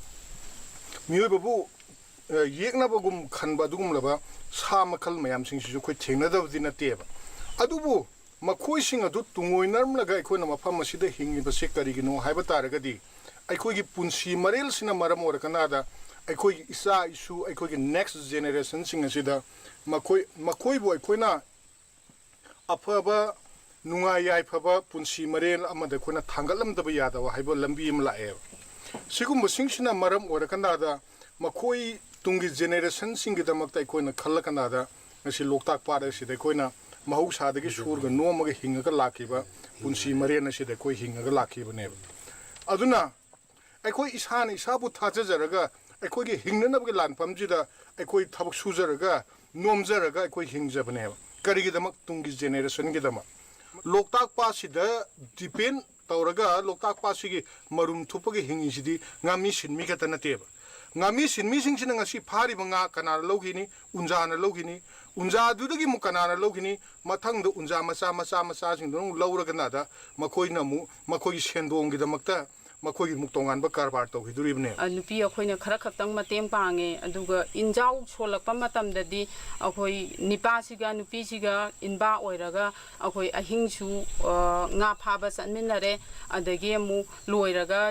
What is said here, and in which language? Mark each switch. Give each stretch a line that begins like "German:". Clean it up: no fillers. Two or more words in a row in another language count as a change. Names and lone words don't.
Manipuri: mioi babu yekna bagum khanba adugum laba sa makhal mayam sing sisu khoi thengna dabdi na teba adubu makhoi sing adu tungoi narmlaga aikhoina mafam asida hingiba se karigino haiba taragadi aikoi gi punsi marel sina maram orakanada aikoi gi isa isu aikoi gi
English: next generation
Manipuri: sing asida makoi bo aikhoina afaba nungai yai phaba punsi marel amada khona thangalam da ya da haibo lambi im la e sigum singchina maram ora kana da makoi tungi generation singi da maktai koina khalla kana da ngasi loktak pa da si da koina mahau sa da gi sur ga no ma ga hinga ga lakiba punsi marel na si da koi hinga ga lakiba ne aduna aikoi isan isabu thaja jaraga aikoi gi hingna na ga lan pam ji da aikoi thabak su jaraga nom jaraga aikoi hingja bane kari gi da mak tungi generation gi da mak loktak pa si da depend tawraga loktak pa si gi marum thupa gi hingi si di ngami sinmi ka tana teba ngami sinmi sing sin ngasi phari banga kana logini unja na logini unja du gi mu kana na logini mathang da unja macha sing dong lawraga na da makoi na mu makoi sendong gi da makta makoi muk tongan ba karbar to hi duribne nupi akhoi khara khatang mateng pange aduga injau solakpa matam dadi akhoi nipa siga nupi siga inba oiraga akhoi ahingsu nga phaba sanminare adagi mu loiraga